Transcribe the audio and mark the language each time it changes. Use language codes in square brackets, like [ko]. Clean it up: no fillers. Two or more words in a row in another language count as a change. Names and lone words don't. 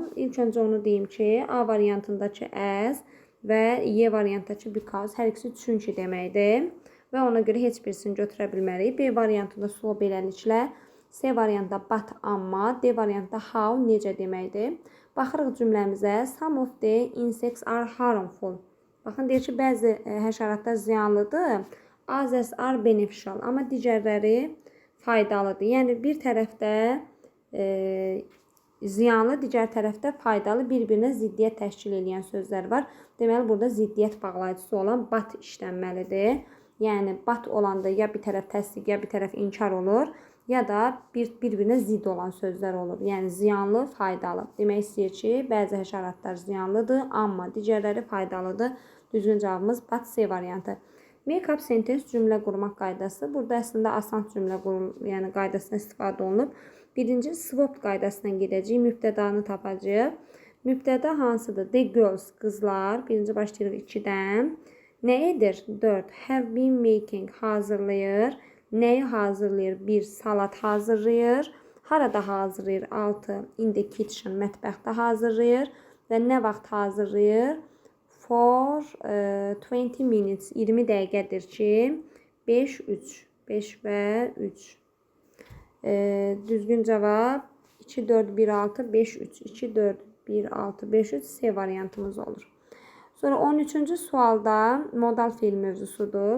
[az] İlk öncə onu deyim ki, A variantındakı as və Y variantındakı because hər ikisi çünki deməkdir. Və ona görə heç birisini götürə bilmərik. B variantında so beləliklə, C variantında but amma, D variantında how necə deməkdir. Baxırıq cümləmizə. [en] Some of the insects are harmful. [az] Baxın, deyir ki, bəzi həşəratlar ziyanlıdır. [en] Others are beneficial. [az] Amma digərləri faydalıdır. Yəni, bir tərəfdə ziyanlı, digər tərəfdə faydalı, bir-birinə ziddiyyət təşkil edən sözlər var. Deməli, burada ziddiyyət bağlayıcısı olan but işlənməlidir. Yəni, but olanda ya bir tərəf təsdiq, ya bir tərəf inkar olur, ya da bir-birinə zidd olan sözlər olur. Yəni, ziyanlı, faydalı. Demək istəyir ki, bəzi həşəratlar ziyanlıdır, amma digərləri faydalıdır. Düzgün cavabımız but C variantı. [en] Make-up sentence [az] cümlə qurmaq qaydası. Burada əslində asan cümlə yəni qaydasına istifadə olunub. Birinci swap qaydasından gedəcəyik. Mübtədanı tapacağıq. Mübtəda hansıdır? [en] The girls, [az] qızlar. Birinci başlayırıq 2-dən. Nə edir? 4. [en] Have been making, [az] hazırlayır. Nəyi hazırlayır? 1. Salat hazırlayır. Harada hazırlayır? 6. [en] In the kitchen, [az] mətbəxdə hazırlayır. Və nə vaxt hazırlayır? [en] For 20 minutes, [az] 20 dəqiqədir ki, 5, 3. 5 və 3. Düzgün cavab 2, 4, 1, 6, 5, 3. 2, 4, 1, 6, 5, 3 C variantımız olur. Sonra 13-cü sualda modal feil mövzusudur.